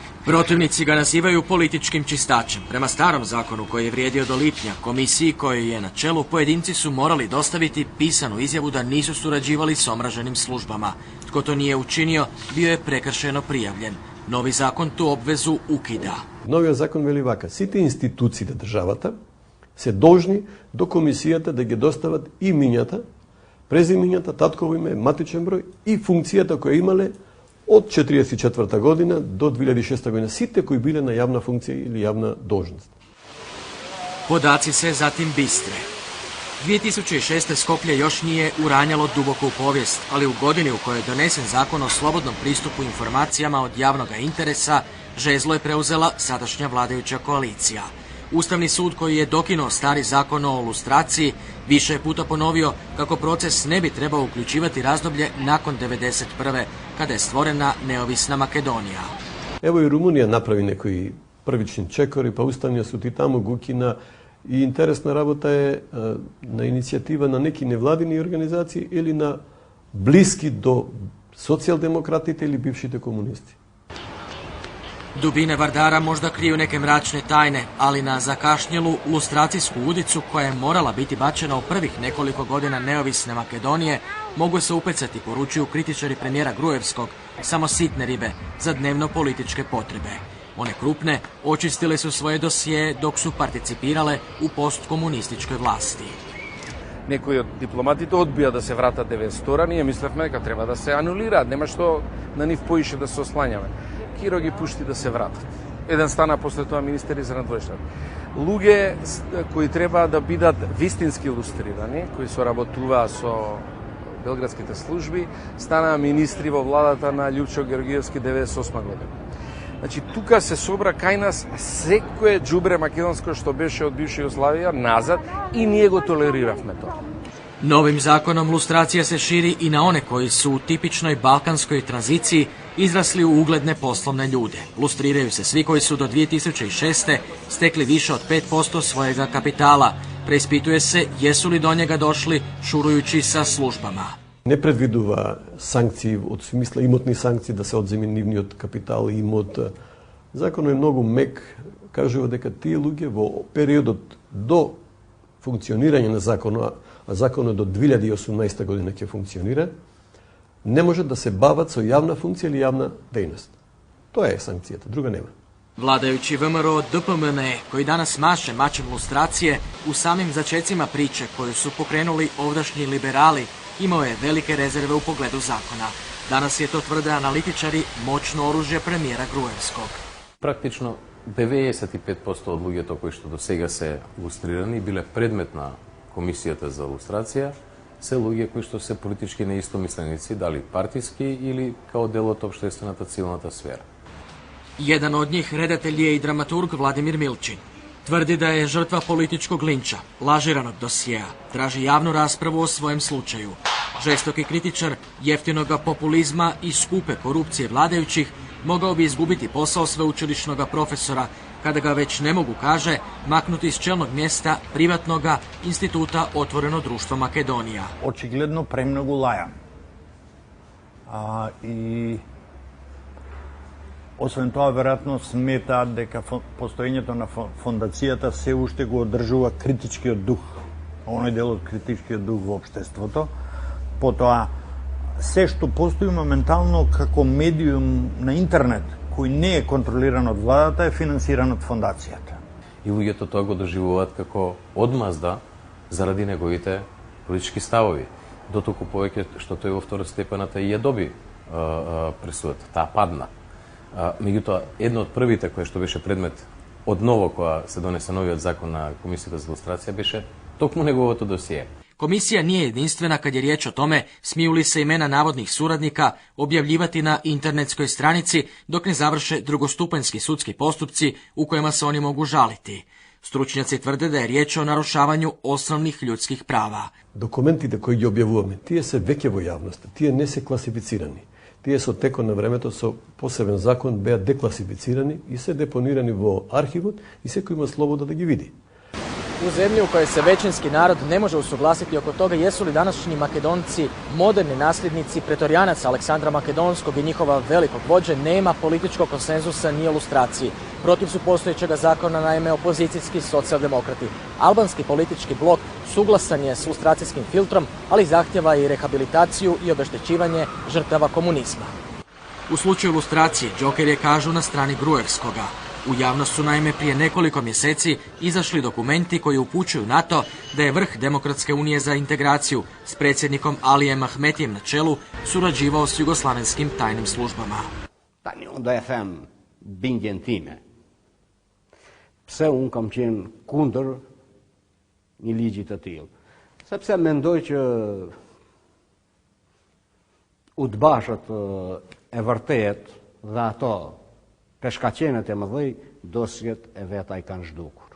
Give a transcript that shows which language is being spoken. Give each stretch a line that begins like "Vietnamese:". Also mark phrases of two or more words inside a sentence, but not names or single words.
Croatian: Protivnici ga nazivaju političkim čistačem. Prema starom zakonu koji je vrijedio do lipnja, komisiji kojoj je na čelu, pojedinci su morali dostaviti pisanu izjavu da nisu surađivali s omraženim službama. Tko to nije učinio, bio je prekršajno prijavljen. Novi zakon tu obvezu ukida.
Macedonian: Новиот закон вели вака: сите институции на државата се должни до комисијата да ги достават имињата, презимињата, татково име, матичен број и функцијата која имале од 1944 година до 2006 година, сите кои биле на јавна функција или јавна должност.
Croatian: Podaci se zatim bistre. 2006. Skoplje još nije uranjalo duboko u povijest, ali u godini u kojoj je donesen zakon o slobodnom pristupu informacijama od javnog interesa, žezlo je preuzela sadašnja vladajuća koalicija. Ustavni sud koji je dokinuo stari zakon o lustraciji više je puta ponovio kako proces ne bi trebao uključivati razdoblje nakon 1991. kada je stvorena neovisna Makedonija.
Macedonian: Ево и Румунија направи некои првични чекори, па Уставниот суд и таму го укина. И интересна работа е на иницијатива на неки невладини организации или на блиски до социјалдемократите или бившите комунисти.
Croatian: Dubine Vardara možda kriju neke mračne tajne, ali na zakašnjelu lustracijsku udicu koja je morala biti bačena u prvih nekoliko godina neovisne Makedonije mogu se upecati, poručuju kritičari premijera Gruevskog, samo sitne ribe za dnevno političke potrebe. One krupne očistile su svoje dosije dok su participirale u postkomunističkoj vlasti.
Macedonian: Некои од дипломатите одбија да се вратат 900, ние мислевме дека треба да се анулираат, нема што на нив поише да се ослањаме. Киро ги пушти да се вратат. Еден стана после тоа министер за надвојшта. Луѓе кои треба да бидат вистински илустрирани, кои соработуваа со белградските служби, станаа министри во владата на Љупчо Георгиевски 98 година. Значи, тука се собра кај нас секое џубре македонско што беше од бивша Југославија назад и ние го толериравме тоа.
Croatian: Novim zakonom lustracija se širi i na one koji su u tipičnoj balkanskoj tranziciji izrasli u ugledne poslovne ljude. Lustriraju se svi koji su do 2006. stekli više od 5% svojega kapitala. Preispituje se jesu li do njega došli šurujući sa službama.
Macedonian: Не предвидува санкции од смисла имотни санкции да се одземе нивниот капитал и имот. Законот е многу мек, кажува дека тие луѓе во периодот до функционирање на законот, а законот до 2018 година ќе функционира, не може да се бават со јавна функција или јавна дејност. Тоа е санкцијата, друга нема.
Croatian: Vladajući VMRO DPMN, koji danas maše mačem lustracije, u samim začecima priče koju su pokrenuli ovdašnji liberali, imao je velike rezerve u pogledu zakona. Danas je to, tvrde analitičari, moćno oružje premijera Gruevskog.
Macedonian: Практично 95% од луѓето кои што до сега се лустрирани биле предмет на комисијата за лустрација, се луѓе кои што се политички неистомисленици, дали партиски или као дел од општествената цивилната сфера.
Croatian: Jedan od njih redatelj je i dramaturg Vladimir Milčin. Tvrdi da je žrtva političkog linča, lažiranog dosjeja, traži javnu raspravu o svojem slučaju. Žestoki kritičar jeftinoga populizma i skupe korupcije vladajućih mogao bi izgubiti posao sveučilišnog profesora kada ga već ne mogu, kaže, maknuti iz čelnog mjesta privatnoga instituta Otvoreno društvo Makedonija.
Macedonian: Очигледно премногу лаја. I освен тоа, веројатно сметаат дека постоењето на фондацијата се уште го одржува критичкиот дух, оној дел од критичкиот дух во општеството. Потоа, се што постои моментално како медиум на интернет, кој не е контролиран од владата, е финансиран од фондацијата. И луѓето тоа го доживуваат како одмазда заради неговите политички ставови. Дотолку повеќе што тој во второстепената и ја доби пресудата, таа падна. Меѓутоа, едно од првите кој што беше предмет од ново која се донесе новиот закон на Комисијата за лустрација беше токму неговото досие.
Croatian: Komisija nije jedinstvena kad je riječ o tome smiju li se imena navodnih suradnika objavljivati na internetskoj stranici dok ne završe drugostupanjski sudski postupci u kojima se oni mogu žaliti. Stručnjaci tvrde da je riječ o narušavanju osnovnih ljudskih prava.
Macedonian: Документите кои ги објавуваме, тие се веќе во јавноста, тие не се класифицирани. Тие со текот на времето со посебен закон беа декласифицирани и се депонирани во архивот и секој има слобода да ги види.
Croatian: U zemlji u kojoj se većinski narod ne može usuglasiti oko toga jesu li današnji Makedonci moderni nasljednici pretorijanaca Aleksandra Makedonskog i njihova velikog vođe, nema političkog konsenzusa ni o lustraciji. Protiv su postojećega zakona naime opozicijski socijaldemokrati. Albanski politički blok suglasan je s lustracijskim filtrom, ali zahtjeva i rehabilitaciju i obeštećivanje žrtava komunizma. U slučaju lustracije, Joker je, kažu, na strani Gruevskoga. U javnost su naime prije nekoliko mjeseci izašli dokumenti koji upućuju na to da je vrh Demokratske unije za integraciju s predsjednikom Alijem Ahmetijem na čelu surađivao s jugoslavenskim tajnim službama.
Albanian: Tani onda e them bindjen time. Pse unë kam qenë kundër një ligji të tillë. Sepse mendoj që udbashët e vërtet dhe ato peshkaqenet e mëdhej dosjet e veta i kanë zhdukur.